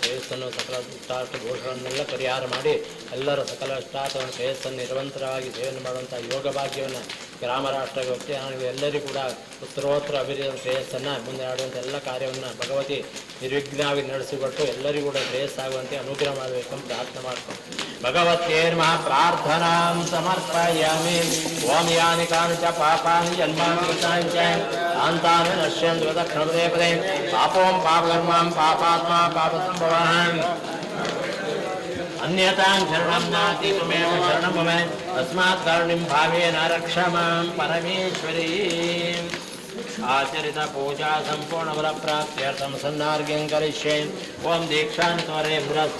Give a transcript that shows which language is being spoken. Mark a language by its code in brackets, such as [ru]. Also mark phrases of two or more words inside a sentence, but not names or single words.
[kn] ಶ್ರೇಯಸ್ಸನ್ನು ಸಕಲ ಇಷ್ಟಾರ್ಥ ದೋಷಗಳನ್ನೆಲ್ಲ ಪರಿಹಾರ ಮಾಡಿ ಎಲ್ಲರ ಸಕಲ ಇಷ್ಟಾರ್ಥವನ್ನು ಶ್ರೇಯಸ್ಸನ್ನು ನಿರಂತರವಾಗಿ ಸೇವನೆ ಮಾಡುವಂಥ ಯೋಗ ಭಾಗ್ಯವನ್ನು ಗ್ರಾಮ ರಾಷ್ಟ್ರ ವ್ಯಕ್ತಿಗಳು ಎಲ್ಲರಿಗೂ ಕೂಡ ಉತ್ತರೋತ್ತರ ಅಭಿವೃದ್ಧಿ ಶ್ರೇಯಸ್ಸನ್ನು ಮುಂದೆ ಆಡುವಂಥ ಎಲ್ಲ ಕಾರ್ಯವನ್ನು ಭಗವತಿ ನಿರ್ವಿಘ್ನವಾಗಿ ನಡೆಸಿಕೊಟ್ಟು ಎಲ್ಲರಿಗೂ ಕೂಡ ಶ್ರೇಯಸ್ಸಾಗುವಂತೆ ಅನುಗ್ರಹ ಮಾಡಬೇಕಂತ ಪ್ರಾರ್ಥನೆ ಮಾಡ್ಕೊಂಡು [sa] ಭಗವತ್ಯೇರ್ಮಃ ಪ್ರಾರ್ಥನಾಂ ಸಮರ್ಪಯಾಮಿ ಓಂ ಯಾನಿ ಕಾನಿ ಚ ಪಾಪಾನಿ ಜನ್ಮಾನಿ ಕೃತಾನಿ ಚ ತಾಂತಾನಿ ನಶ್ಯಂತು ತಕ್ಷಣಪದೇ ಪದೇ ಪಾಪೋಂ ಪಾಪಕರ್ಮಾಂ ಪಾಪಾತ್ಮ ಪಾಪಸಂಭವಃ अन्यतां शरणं नास्ति त्वमेव शरणं मम तस्मात् कारुणीं भावेन रक्ष मां परमेश्वरी आचरित पूजा संपूर्ण फल प्राप्त्यर्थं सन्नार्घ्यं करिष्ये ओम दीक्षां त्वरे पुरस्य